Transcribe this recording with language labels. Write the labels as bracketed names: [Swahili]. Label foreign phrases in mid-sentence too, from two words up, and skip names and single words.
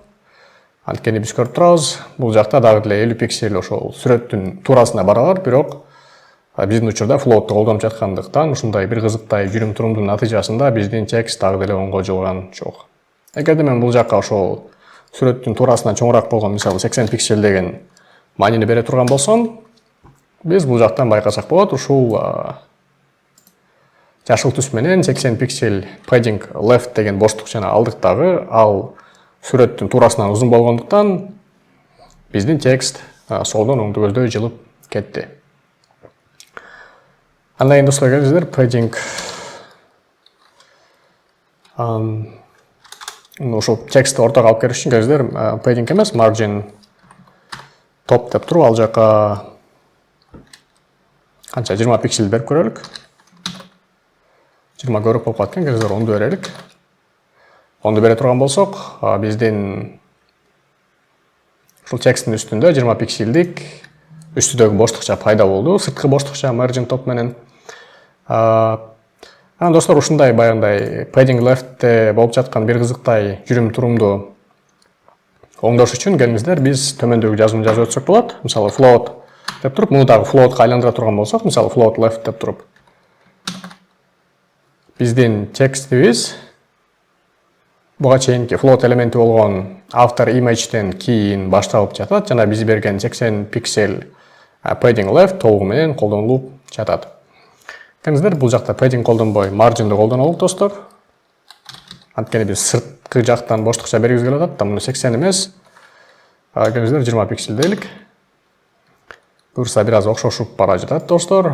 [Kyrgyz] Анткени биз көрүп турабыз, бул жакта дагы деле 50 пиксель ошол сүрөттүн туурасына баралар, бирок биздин учурда float'ты колдонуп жаткандыктан ушундай бир кызыктай жүрүм турумдун натыйжасында биздин текст дагы деле оңго жылган жок. Эгерде мен бул жака ошол сүрөттүн туурасынан чоңураак болгон, мисалы 80 пиксель деген маанини бере турган болсом, биз бул жактан байкасак болот, ушул жашыл түс менен 80 пиксель [English] padding left [Kyrgyz] деген боштукчаны алдык дагы, ал сүрөттүн туурасынан узун болгондуктан биздин текст солдон оңдөгөлдөй жылып кетти. Андан кийин, достор, келиңиздер, padding ошол текстти ортого алып келиш үчүн келиңиздер, padding эмес, [English] margin top [Kyrgyz] деп туруп, ал жака канча 20 пиксель берип көрөлүк. 20 көрүп болуп калат экен, келиңиздер 10ду берелик. 10ду бере турган болсок, биздин ушул тексттин үстүндө 20 пикселдик үстүдөгү боштукча пайда болду, сырткы боштукча [English] margin top [Kyrgyz] менен. Анан, достор, ушундай баягындай [English] padding left'те [Kyrgyz] болуп жаткан бир кызыктай жүрүм турумду оңдош үчүн келиңиздер, биз төмөндөгү жазууну жазып өтсөк болот. Мисалы, float деп туруп, муну дагы floatка айландыра турган болсок, мисалы, [English] float left [Kyrgyz] деп туруп, биздин текстибиз буга чейинки float элементи болгон [English] after image'тен [Kyrgyz] кийин башталып жатат жана биз берген 80 пиксель [English] padding left [Kyrgyz] толугу менен колдонулуп жатат. Келиңиздер, бул жакта padding колдонбой margin'ды колдонолук, достор. Анткени биз сырткы жактан боштукча бергибиз келип атат да, муну 80 эмес. Келиңиздер, 20 пиксель дейлик. буюрса бир аз окшошуп бара жатат достор.